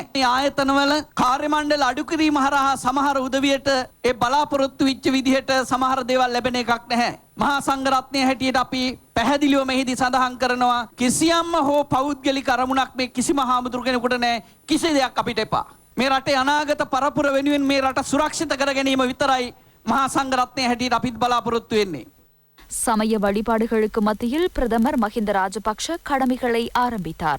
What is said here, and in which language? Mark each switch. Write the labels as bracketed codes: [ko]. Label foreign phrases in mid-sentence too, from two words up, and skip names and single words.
[si] මේ ආයතනවල කාර්ය මණ්ඩල අඩු කිරීම හරහා සමහර උදවියට ඒ බලාපොරොත්තු වෙච්ච විදිහට සමහර දේවල් ලැබෙන එකක් නැහැ. මහා සංඝරත්නය හැටියට අපි පැහැදිලිව මෙහිදී සඳහන් කරනවා කිසියම්ම හෝ පෞද්ගලික අරමුණක් මේ කිසිම හාමුදුරු කෙනෙකුට නැහැ. කිසි දෙයක් අපිට එපා. මේ රටේ අනාගත පරපුර වෙනුවෙන් මේ රට සුරක්ෂිත කර ගැනීම විතරයි මහා සංඝරත්නය හැටියට අපිත් බලාපොරොත්තු වෙන්නේ. [ta] சமய வழிபாடுகளுக்கு மத்தியில் பிரதமர் மஹிந்த ராஜபக்ஷ கடமைகளை ஆரம்பித்தார்.